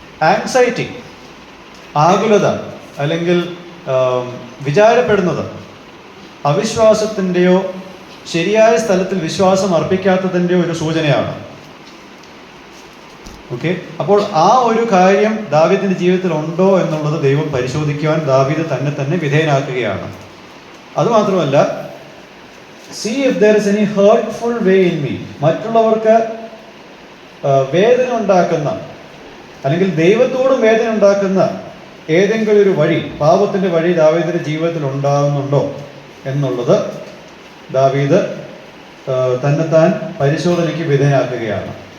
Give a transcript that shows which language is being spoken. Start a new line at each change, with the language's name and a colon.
Malayalam: Anxiety, ആകുലത അല്ലെങ്കിൽ വിചാരപ്പെടുന്നത് അവിശ്വാസത്തിൻ്റെയോ ശരിയായ സ്ഥലത്തിൽ വിശ്വാസം അർപ്പിക്കാത്തതിൻ്റെയോ ഒരു സൂചനയാണ്. ഓക്കെ. അപ്പോൾ ആ ഒരു കാര്യം ദാവീദിൻ്റെ ജീവിതത്തിൽ ഉണ്ടോ എന്നുള്ളത് ദൈവം പരിശോധിക്കുവാൻ ദാവീദ് തന്നെ വിധേയനാക്കുകയാണ്.
English: അതുമാത്രമല്ല, see if there is any hurtful way in me.
Malayalam: മറ്റുള്ളവർക്ക് വേദന ഉണ്ടാക്കുന്ന അല്ലെങ്കിൽ ദൈവത്തോടും വേദന ഉണ്ടാക്കുന്ന ഏതെങ്കിലും ഒരു വഴി, പാപത്തിൻ്റെ വഴി ദാവീദിൻ്റെ ജീവിതത്തിൽ ഉണ്ടാകുന്നുണ്ടോ എന്നുള്ളത് ദാവീദ് തന്നെത്താൻ പരിശോധനയ്ക്ക് വിധേയനാക്കുകയാണ്.